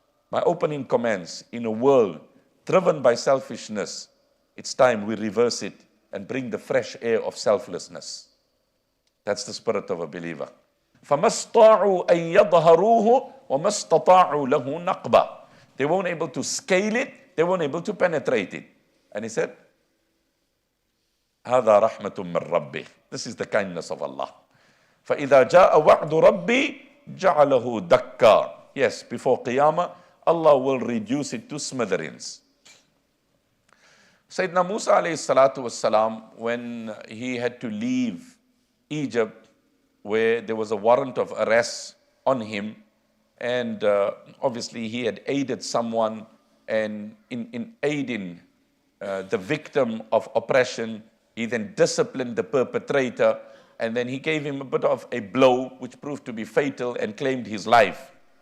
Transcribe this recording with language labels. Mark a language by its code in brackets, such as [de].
[en] My opening comments, in a world driven by selfishness, it's time we reverse it and bring the fresh air of selflessness. That's the spirit of a believer. [ar] فَمَسْطَاعُوا أَن يَظْهَرُوهُ وَمَسْتَطَاعُوا لَهُ نَقْبًا. [en] They weren't able to scale it. They weren't able to penetrate it. And he said, [ar] هذا رحمة من ربي. [en] This is the kindness of Allah. [ar] فإذا جاء وعد ربي جعله دكا. [en] Yes, before Qiyamah, Allah will reduce it to smithereens. Sayyidina Musa alayhi salatu wassalam, when he had to leave Egypt, where there was a warrant of arrest on him, and obviously he had aided someone, and in aiding the victim of oppression, he then disciplined the perpetrator, and then he gave him a bit of a blow, which proved to be fatal, and claimed his life.